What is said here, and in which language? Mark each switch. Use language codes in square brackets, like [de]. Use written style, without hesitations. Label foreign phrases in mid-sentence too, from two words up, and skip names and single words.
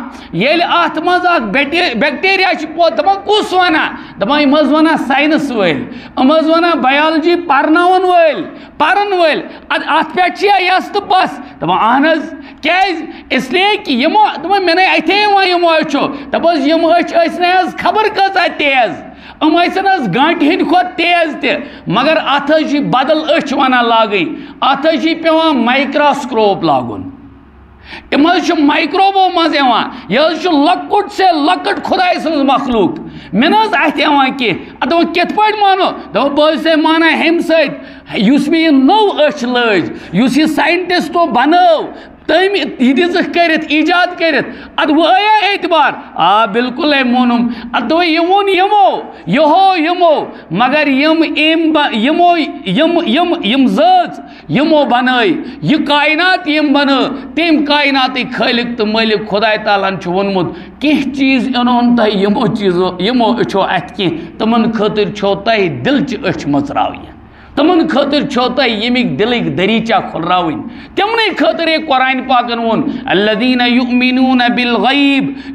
[ks] ییٚلہِ اَتھ منٛز اکھ بیکٹیریا چھُ پٲدٕ دپان کُس وَنان دپان یِم حظ وَنان ساینس وٲلۍ یِم حظ وَنان بَیالجی پرناوَن وٲلۍ پَرن وٲلۍ اَتھ پٮ۪ٹھ چھِ یَس تہٕ پَس دپان اہن حظ کیٛازِ [ur] اِسلیے کہِ [ks] یِمو دپان مےٚ نے اَتھے یِوان یِمو أچھو دپوس یِم أچھ ٲسۍ نہٕ حظ خبر کۭژاہ تیز ام ٲسِن حظ گانٹہِ ہٕنٛدِ کھۄتہٕ تیز تہِ مگر اتھ حظ چھِ بدل أچھ وَنان لاگٕنۍ اتھ حظ چھِ پیٚوان مایکراسکوپ لاگُن یِم حظ چھِ مایکروبو منٛز یِوان یہِ حظ چھُ لۄکُٹ سے لۄکٕٹ خۄداے سٕنٛز مخلوق میں نہ اتھ یوان کی دپان کت پٲٹھۍ مانو دپان بہٕ ٲسے مانا ہمہِ سۭتۍ یُس مےٚ یہِ نوٚو أچھ لٲج یُس یہِ ساینٹِسٹو بنٲو تم یہ دِژٕکھ کٔرِتھ ایجاد کٔرِتھ اد وۄنۍ آیا اعتبار آ بالکل ہے مونُم اد دوٚپ یہِ ووٚن یِمو مگر یِم زٲژ یِمو بنٲے یہِ کائنات یِم بنٲو تٔمۍ کائناتٕکۍ خٲلق تہٕ مٲلک خۄداے تعالیٰ ہن چھُ ووٚنمُت کینٛہہ چیٖز اِنون تۄہہِ یِمو أچھو اَتھِ کینٛہہ تِمن خٲطرٕ چھو تۄہہِ دِلچہِ أچھ مٕژراوٕنۍ تمن خاطر چھو تۄہہِ ییٚمِکۍ دِلٕکۍ دٔریٖچہ کھُلراوٕنۍ تِمنٕے خٲطرٕ قرآن پاکن ووٚن [ar] الذین یؤمنون بالغیب